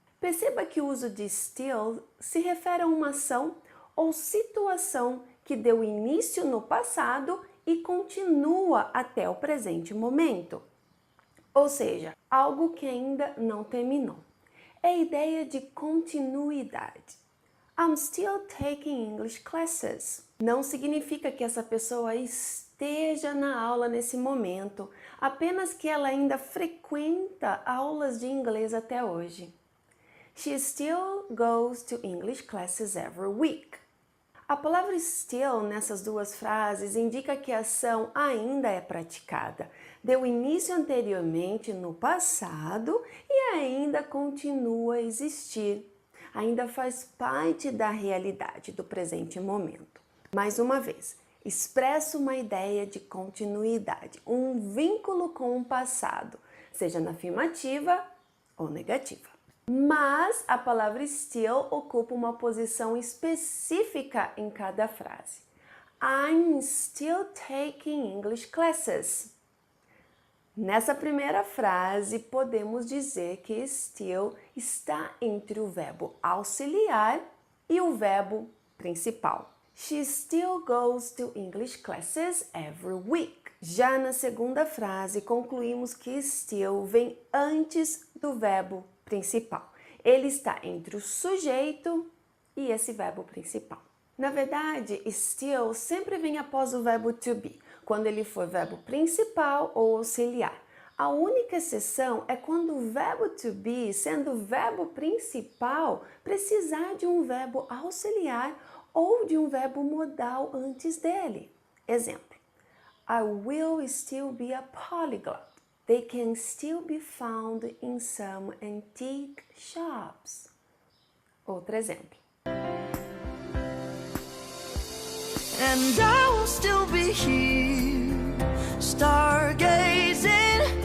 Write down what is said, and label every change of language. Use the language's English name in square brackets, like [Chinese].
[Portuguese] Perceba que o uso de still se refere a uma ação ou situação que deu início no passado e continua até o presente momento. Ou seja, algo que ainda não terminou. É a ideia de continuidade. [English] I'm still taking English classes. [Portuguese] Não significa que essa pessoa esteja na aula nesse momento, apenas que ela ainda frequenta aulas de inglês até hoje. [English] She still goes to English classes every week. [Portuguese] A palavra still nessas duas frases indica que a ação ainda é praticada, deu início anteriormente no passado e ainda continua a existir. Ainda faz parte da realidade do presente momento. Mais uma vez, expressa uma ideia de continuidade, um vínculo com o passado, seja na afirmativa ou negativa. Mas a palavra still ocupa uma posição específica em cada frase. [English] I'm still taking English classes. [Portuguese] Nessa primeira frase, podemos dizer que still está entre o verbo auxiliar e o verbo principal. [English] She still goes to English classes every week. [Portuguese] Já na segunda frase, concluímos que still vem antes do verbo principal. Ele está entre o sujeito e esse verbo principal. Na verdade, still sempre vem após o verbo to be, quando ele for verbo principal ou auxiliar. A única exceção é quando o verbo to be, sendo o verbo principal, precisar de um verbo auxiliar ou de um verbo modal antes dele. Exemplo: [English] I will still be a polyglot. They can still be found in some antique shops. [Portuguese] Outro exemplo. [English] And I will still be here, stargazing.